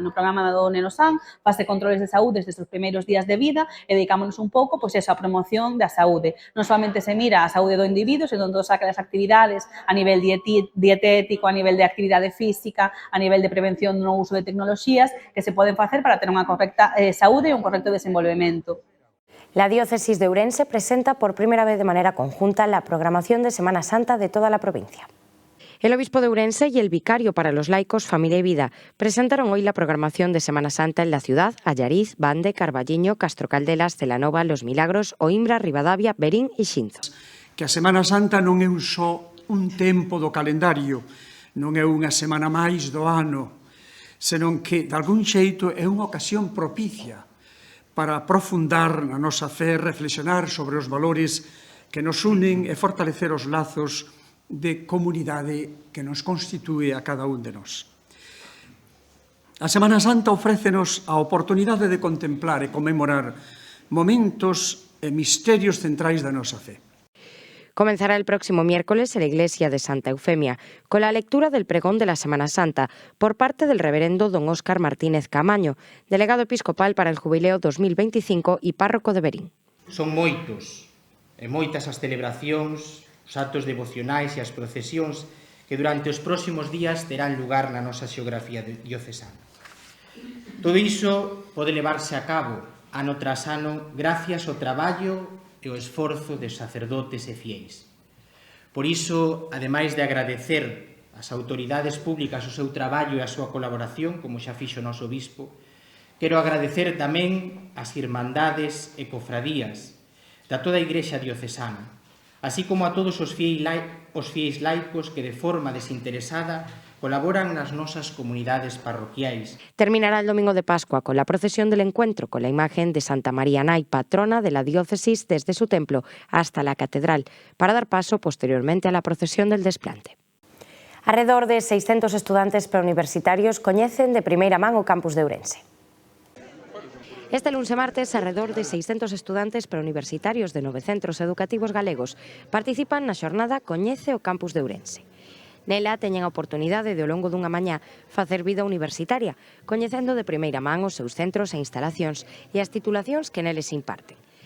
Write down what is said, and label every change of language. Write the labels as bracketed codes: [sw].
[gl] No programa do Neno San fase controles de saúde desde os primeiros días de vida e dedicámonos un pouco pois eso, a promoción da saúde. Non solamente se mira a saúde do individuo, senón todas aquelas actividades a nivel dietético, a nivel de actividade física, a nivel de prevención no uso de tecnoloxías que se poden facer para ter unha correcta saúde e un correcto desenvolvemento. [es] La diócesis de Ourense presenta por primera vez de manera conjunta la programación de Semana Santa de toda la provincia. El obispo de Ourense y el vicario para los laicos Familia y Vida presentaron hoy la programación de Semana Santa en la ciudad, Allariz, Bande, Carballiño, Castro Caldelas, Celanova, Los Milagros, Oimbra, Ribadavia, Berín e Xinzo. [gl] Que a Semana Santa non é só un tempo do calendario, non é unha semana máis do ano, senón que, de algún xeito, é unha ocasión propicia para aprofundar na nosa fe, reflexionar sobre os valores que nos unen e fortalecer os lazos de comunidade que nos constitúe a cada un de nós. A Semana Santa ofrécenos a oportunidade de contemplar e conmemorar momentos e misterios centrais da nosa fe. [es] Comenzará el próximo miércoles en la iglesia de Santa Eufemia con la lectura del pregón de la Semana Santa por parte del reverendo don Óscar Martínez Camaño, delegado episcopal para el Jubileo 2025 y párroco de Berín. [gl] Son moitos e moitas as celebracións, os actos devocionais e as procesións que durante os próximos días terán lugar na nosa xeografía diocesana. Todo iso pode levarse a cabo ano tras ano gracias ao traballo e ao esforzo de sacerdotes e fiéis. Por iso, ademais de agradecer ás autoridades públicas o seu traballo e a súa colaboración, como xa fixo o noso obispo, quero agradecer tamén ás irmandades e cofradías da toda a Igrexa diocesana, así como a todos os fiéis laicos que de forma desinteresada colaboran nas nosas comunidades parroquiais. [es] Terminará el domingo de Pascua con la procesión del encuentro con la imagen de Santa María Nay, patrona de la diócesis desde su templo hasta la catedral, para dar paso posteriormente a la procesión del desplante. [gl] Alrededor de 600 estudantes preuniversitarios coñecen de primeira man o campus de Ourense. [es] Este lunes [gl] e martes, alrededor de 600 estudantes preuniversitarios de 9 centros educativos galegos participan na xornada Coñece o campus de Ourense. Nela teñen a oportunidade de ao longo dunha mañá facer vida universitaria, coñecendo de primeira man os seus centros e instalacións e as titulacións que neles imparten.